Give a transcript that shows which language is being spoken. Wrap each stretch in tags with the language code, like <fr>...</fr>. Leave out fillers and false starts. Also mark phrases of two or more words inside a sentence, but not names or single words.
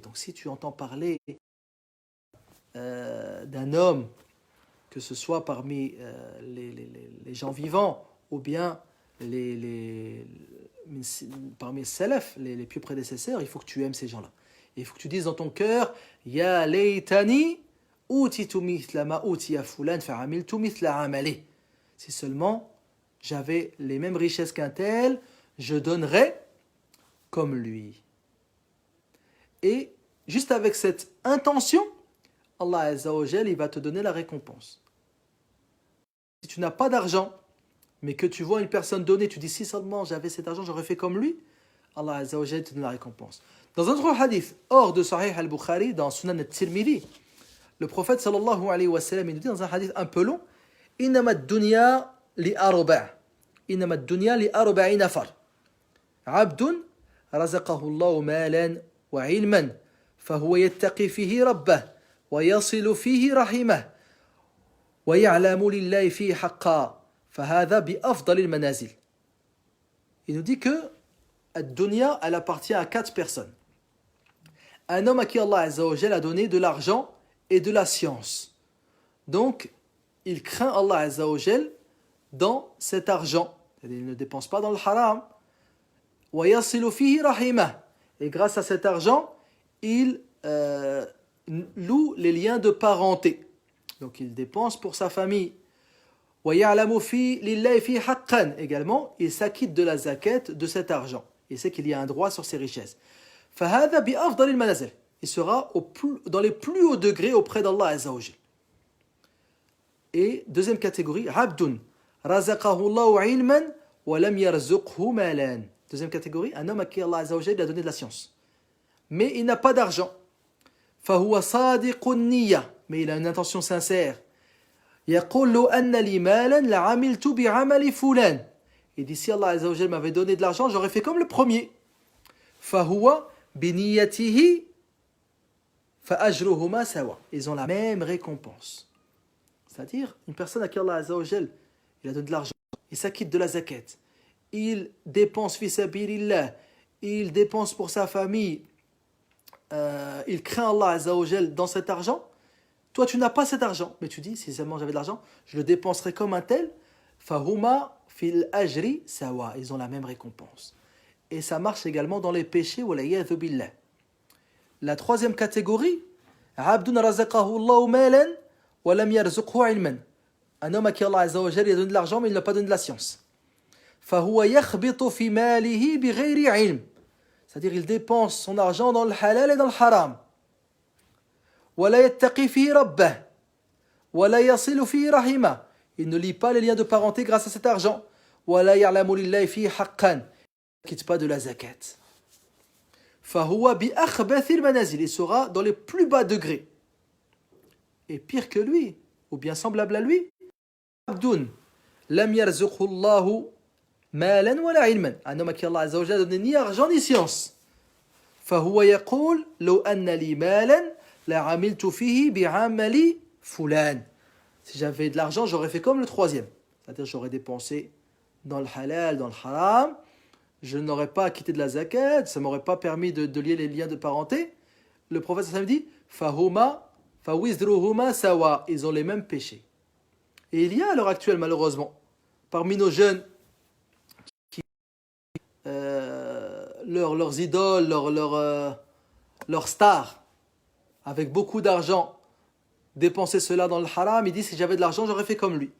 <fr>Donc si tu entends parler d'un homme, que ce soit parmi les gens vivants ou bien parmi les salaf, les plus prédécesseurs, il faut que tu aimes ces gens-là. Il faut que tu dises dans ton cœur,</fr> <ar>يا ليتني أوتيت مثل ما أوتي فلان فعملت مثل عمله.</ar> <fr>Si seulement j'avais les mêmes richesses qu'un tel, je donnerais comme lui. Et juste avec cette intention, Allah</fr> <ar>عز وجل,</ar> <fr>il va te donner la récompense. Si tu n'as pas d'argent, mais que tu vois une personne donner, tu dis si seulement j'avais cet argent, j'aurais fait comme lui, Allah</fr> <ar>عز وجل</ar> <fr>te donne la récompense. Dans un autre hadith, hors de Sahih al-Bukhari, dans Sunan al-Tirmidhi, le prophète</fr> <ar>صلى الله عليه وسلم,</ar> <fr>il nous dit dans un hadith un peu long,</fr> <ar>إنما الدنيا لأربع'. إنما الدنيا لأربعة نفر. عبد رزقه الله مالا وعلما فهو يتقي فيه ربه ويصل فيه رحمه ويعلم لله فيه حقا فهذا بأفضل المنازل.</ar> <fr>Il nous dit que ad-dunya, elle appartient à 4 personnes. Un homme à qui Allah</fr> <ar>عز وجل</ar> <fr>a donné de l'argent et de la science. Donc, il craint Allah</fr> <ar>عز وجل</ar> <fr>dans cet argent. Il ne dépense pas dans le haram.</fr> <ar>وَيَصِلُ فِيهِ رَحِمَهُ.</ar> <fr>Et grâce à cet argent, il loue les liens de parenté. Donc, il dépense pour sa famille.</fr> <ar>وَيَعْلَمُ لِلَّهِ فِيهِ حَقًّا.</ar> <fr>Également, il s'acquitte de la zakat de cet argent. Il sait qu'il y a un droit sur ses richesses.</fr> <ar>فَهَذَا بِأَفْضَلِ الْمَنَازِلِ.</ar> <fr>Il sera dans les plus hauts degrés auprès d'Allah</fr> <ar>عز وجل.</ar> <fr>Et deuxième catégorie,</fr> <ar>عبد رزقه الله علما ولم يرزقه مالا.</ar> <fr>Deuxième catégorie, un homme à qui Allah</fr> <ar>عز وجل</ar> <fr>a donné de la science. Mais il n'a pas d'argent.</fr> <ar>فهو صادق النية.</ar> <fr>Mais il a une intention sincère.</fr> <ar>يقول لو أن لي مالا لعملت بعمل فلان.</ar> <fr>Il dit si Allah</fr> <ar>عز وجل</ar> <fr>m'avait donné de l'argent, j'aurais fait comme le premier.</fr> <ar>فهو بنيته فأجرهما سواء.</ar> <fr>Ils ont la même récompense. C'est-à-dire, une personne à qui Allah</fr> <ar>عز وجل,</ar> <fr>il a donné de l'argent, il s'acquitte de la zakat, il dépense</fr> <ar>في سبيل الله,</ar> <fr>il dépense pour sa famille, il craint Allah</fr> <ar>عز وجل</ar> <fr>dans cet argent. Toi, tu n'as pas cet argent, mais tu dis, si seulement j'avais de l'argent, je le dépenserais comme un tel.</fr> <ar>فهما في الأجر سواء.</ar> <fr>Ils ont la même récompense. Et ça marche également dans les péchés,</fr> <ar>والعياذ بالله.</ar> <fr>La troisième catégorie,</fr> <ar>عبد رزقه الله مالا ولم يرزقه علما.</ar> <fr>Un homme à qui Allah</fr> <ar>عز وجل</ar> <fr>a donné de l'argent, mais il n'a pas donné de la science.</fr> <ar>فهو يخبط في ماله بغير علم.</ar> <fr>C'est-à-dire, il dépense son argent dans le halal et dans le haram.</fr> <ar>ولا يتقي فيه ربه. ولا يصل فيه رحمه.</ar> <fr>Il ne lie pas les liens de parenté grâce à cet argent.</fr> <ar>ولا يعلم لله فيه حقا.</ar> <fr>Il ne quitte pas de la zakat.</fr> <ar>فهو بأخبث المنازل.</ar> <fr>Il sera dans les plus bas degrés. Et pire que lui, ou bien semblable à lui,</fr> <ar>عبد لم يرزقه الله مالا ولا علما.</ar> <fr>Un homme à qui Allah</fr> <ar>عز وجل</ar> <fr>a donné ni argent ni science.</fr> <ar>فهو يقول لو أن لي مالا لعملت فيه بعمل فلان.</ar> <fr>Si j'avais de l'argent, j'aurais fait comme le troisième. C'est-à-dire j'aurais dépensé dans le halal, dans le haram. Je n'aurais pas acquitté de la zakat, ça ne m'aurait pas permis de lier les liens de parenté. Le prophète</fr> <ar>صلى الله عليه وسلم</ar> <fr>dit</fr> <ar>فهما في وزرهما سواء.</ar> <fr>Ils ont les mêmes péchés. Et il y a à l'heure actuelle, malheureusement, parmi nos jeunes, leurs idoles, leurs stars, avec beaucoup d'argent, dépenser cela dans le haram, ils disent si j'avais de l'argent, j'aurais fait comme lui.</fr>